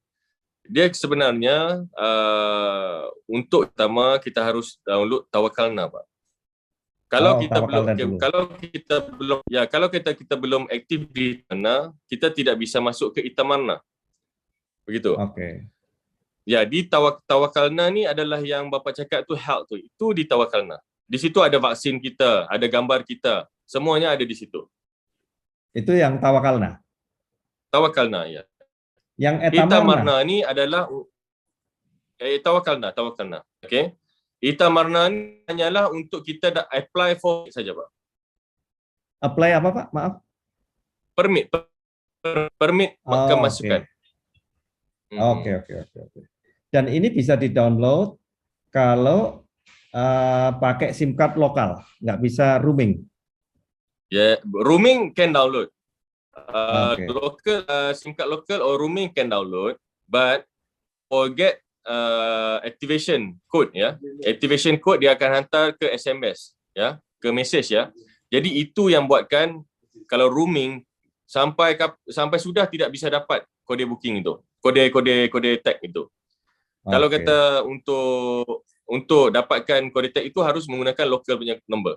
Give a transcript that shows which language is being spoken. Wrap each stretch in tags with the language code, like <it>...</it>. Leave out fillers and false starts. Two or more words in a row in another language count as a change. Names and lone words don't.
<id>Dia sebenarnya untuk pertama kita harus download Tawakalna, Pak. Kalau Oh, kita belum Tawakalna dulu. kalau kita belum aktif di sana, kita tidak bisa masuk ke Itamarna. Begitu. Oke.</id> <ms>Ya, di Tawakalna ni adalah yang Bapak cakap tu health tu. Itu di Tawakalna. Di situ ada vaksin kita, ada gambar kita. Semuanya ada di situ. Itu yang Tawakalna. Tawakalna, ya. Yang Etamarna. Itamarna ni adalah Tawakalna. Okey. Itamarna ni hanyalah untuk kita dah</ms> <en>apply for</en> <ms>saja, Pak.</ms> <id>Apply apa, Pak? Maaf. Permit Oh, kemasukan. oke. Oke. Dan ini bisa di-download kalau pakai</id> <en>SIM card</en> <id>lokal, nggak bisa roaming. Ya,</id> <en>roaming can download.</en> <id>Oke.</id> <en>Local SIM card local or roaming can download, but forget activation code,</en> <id>ya.</id> <en>Activation code</en> <ms>dia akan hantar ke SMS, ya, ke message, ya.</ms> <id>Jadi itu yang buatkan kalau roaming sampai sudah tidak bisa dapat kode booking itu, kode tag itu. Kalau Oke. kata untuk dapatkan kode tag itu harus menggunakan local punya number.</id>